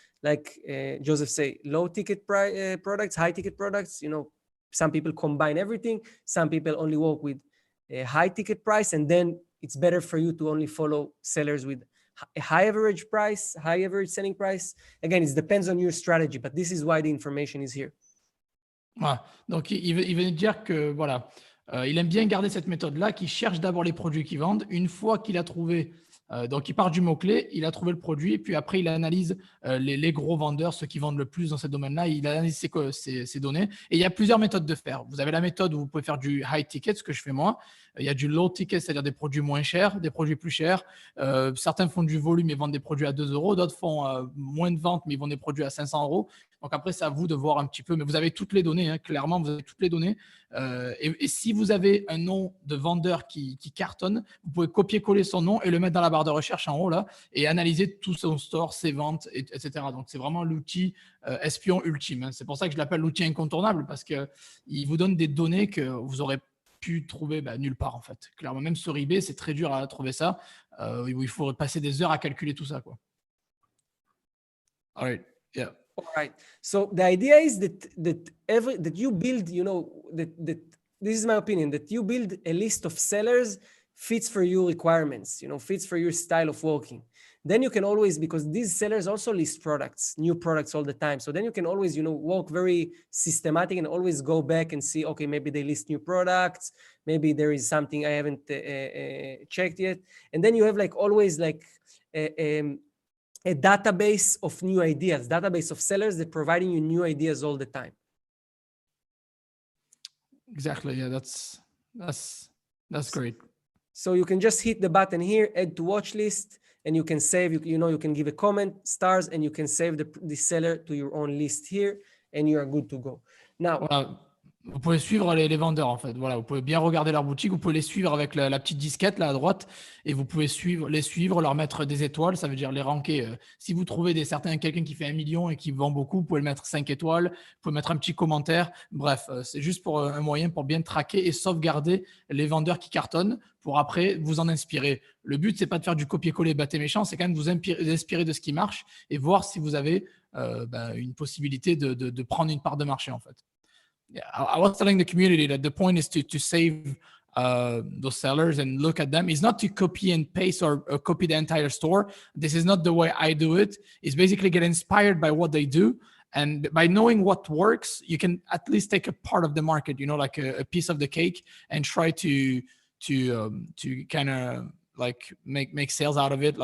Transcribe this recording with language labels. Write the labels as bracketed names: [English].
[English] Like Joseph say, low ticket products, high ticket products, you know, some people combine everything. Some people only work with a high ticket price, and then it's better for you to only follow sellers with a high average price, high average selling price. Again, it depends on your strategy, but this is why the information is here. [French] Voilà. Donc, il veut dire que, voilà, il aime bien garder cette méthode-là, qui cherche d'abord les produits qu'il vendent. Une fois qu'il a trouvé, donc il part du mot-clé, il a trouvé le produit, et puis après, il analyse les gros vendeurs, ceux qui vendent le plus dans ce domaine-là, il analyse ces données. Et il y a plusieurs méthodes de faire. Vous avez la méthode où vous pouvez faire du high ticket, ce que je fais moi. Il y a du low ticket, c'est-à-dire des produits moins chers, des produits plus chers. Certains font du volume et vendent des produits à 2 euros. D'autres font moins de ventes, mais ils vendent des produits à 500 euros. Donc après, c'est à vous de voir un petit peu. Mais vous avez toutes les données, hein, clairement, vous avez toutes les données. Et si vous avez un nom de vendeur qui cartonne, vous pouvez copier-coller son nom et le mettre dans la barre de recherche en haut là et analyser tout son store, ses ventes, etc. Donc, c'est vraiment l'outil espion ultime. Hein. C'est pour ça que je l'appelle l'outil incontournable, parce qu'il vous donne des données que vous aurez pu trouver nulle part en fait. Clairement, même sur eBay, c'est très dur à trouver ça, où il faut passer des heures à calculer tout ça, quoi. [English] All right. Yeah. All right. So the idea is that you build, that this is my opinion, that you build a list of sellers fits for your requirements, fits for your style of working. Then you can always, because these sellers also list products, new products all the time. So then you can always, work very systematic and always go back and see, okay, maybe they list new products. Maybe there is something I haven't checked yet. And then you have always a database of new ideas, database of sellers that providing you new ideas all the time. Exactly. Yeah, that's great. So you can just hit the button here, add to watch list, and you can save, you can give a comment, stars, and you can save the seller to your own list here, and you are good to go. Now, [French] voilà. Vous pouvez suivre les vendeurs, en fait. Voilà, vous pouvez bien regarder leur boutique. Vous pouvez les suivre avec la petite disquette là à droite et vous pouvez les suivre, leur mettre des étoiles. Ça veut dire les ranker. Si vous trouvez quelqu'un qui fait 1 million et qui vend beaucoup, vous pouvez le mettre 5 étoiles. Vous pouvez mettre un petit commentaire. Bref, c'est juste pour un moyen pour bien traquer et sauvegarder les vendeurs qui cartonnent pour après vous en inspirer. Le but, c'est pas de faire du copier-coller bâté méchant, c'est quand même de vous inspirer de ce qui marche et voir si vous avez une possibilité de prendre une part de marché, en fait. [English] Yeah, I was telling the community that the point is to save those sellers and look at them. It's not to copy and paste or copy the entire store. This is not the way I do it. It's basically get inspired by what they do. And by knowing what works, you can at least take a part of the market, like a piece of the cake, and try to kind of make sales out of it.